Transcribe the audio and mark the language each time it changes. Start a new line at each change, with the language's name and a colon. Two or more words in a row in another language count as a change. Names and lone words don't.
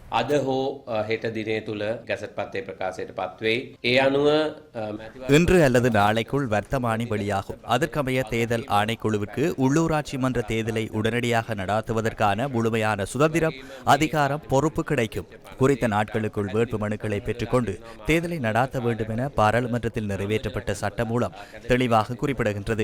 Sinhala: අද හෝ හෙට දිනේ තුල ගැසට් පත්‍රයේ ප්‍රකාශයට පත්වෙයි. ඒ අනුව
Tamil: இன்று அல்லது நாளைக்குள் வர்த்தமானி வெளியாகும். அதற்கமைய தேர்தல் ஆணைக்குழுவிற்கு உள்ளூராட்சி மன்ற தேர்தலை உடனடியாக நடாத்துவதற்கான முழுமையான சுதந்திரம், அதிகாரம், பொறுப்பு கிடைக்கும். குறித்த நாட்களுக்குள் வேட்பு மனுக்களை பெற்றுக்கொண்டு தேர்தலை நடாத்த வேண்டும் என பாராளுமன்றத்தில் நிறைவேற்றப்பட்ட சட்டம் மூலம் தெளிவாக குறிப்பிடுகின்றது.